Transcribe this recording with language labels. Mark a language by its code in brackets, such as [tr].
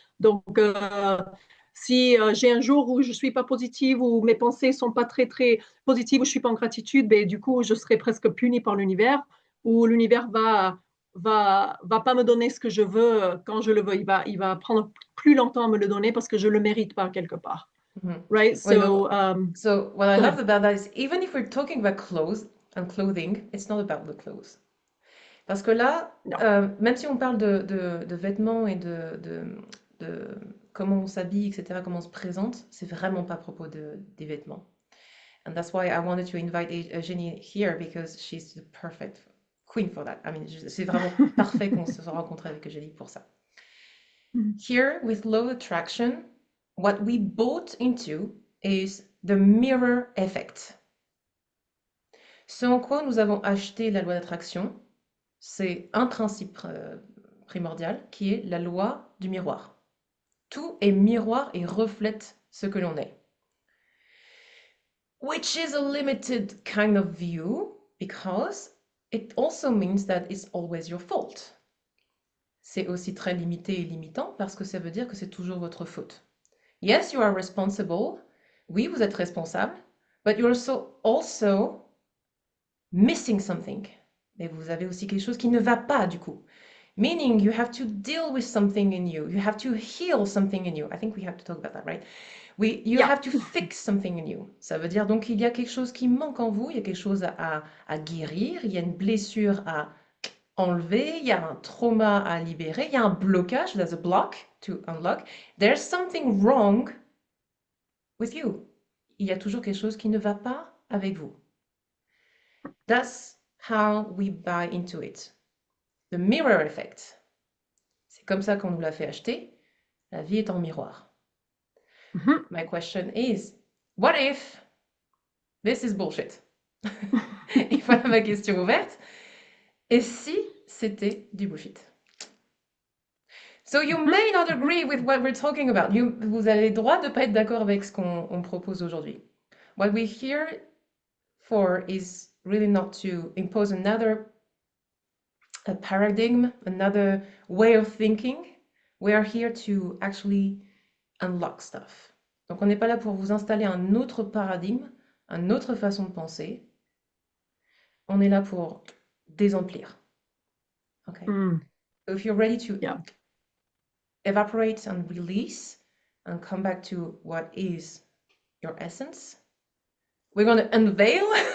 [fr] Donc, si j'ai un jour où je suis pas positive ou mes pensées sont pas très très positives ou je suis pas en gratitude, ben du coup je serai presque punie par l'univers ou l'univers va pas me donner ce que je veux quand je le veux. Il va prendre plus longtemps à me le donner parce que je le mérite pas quelque part. [en] Right? So what I love about that is even if we're talking about clothes and clothing, it's not about the clothes. [fr] Parce que là, même si on parle de vêtements et de comment on s'habille, etc., comment on se présente, c'est vraiment pas à propos des vêtements. [en] And that's why I wanted to invite Eugénie here because she's the perfect queen for that. I mean, [fr] c'est vraiment parfait qu'on se rencontre avec Eugénie pour ça. [en] Here, with law of attraction, what we bought into is the mirror effect. [fr] Ce en quoi nous avons acheté la loi d'attraction, c'est un principe primordial qui est la loi du miroir. Tout est miroir et reflète ce que l'on est. [en] Which is a limited kind of view because it also means that it's always your fault. [fr] C'est aussi très limité et limitant parce que ça veut dire que c'est toujours votre faute. [en] Yes, you are responsible. [fr] Oui, vous êtes responsable. [en] But you're also missing something. [fr] Mais vous avez aussi quelque chose qui ne va pas du coup. [en] Meaning you have to deal with something in you. You have to heal something in you. I think we have to talk about that, right? You have to fix something in you. [fr] Ça veut dire donc il y a quelque chose qui manque en vous, il y a quelque chose à guérir, il y a une blessure à enlever, il y a un trauma à libérer, il y a un blocage, [en] there's a block to unlock. There's something wrong with you. [fr] Il y a toujours quelque chose qui ne va pas avec vous. [en] That's how we buy into it. The mirror effect. [fr] C'est comme ça qu'on nous l'a fait acheter. La vie est en miroir. [en] My question is, what if this is bullshit? [fr] Et voilà ma question ouverte. Et si c'était du bullshit? [en] So you may not agree with what we're talking about. [fr] Vous avez le droit de ne pas être d'accord avec ce qu'on propose aujourd'hui. [en] What we're here for is really not to impose another a paradigm, another way of thinking. We are here to actually unlock stuff. [fr] Donc on n'est pas là pour vous installer un autre paradigme, une autre façon de penser. On est là pour désemplir. [en] Okay. So if you're ready to evaporate and release and come back to what is your essence, we're going to unveil.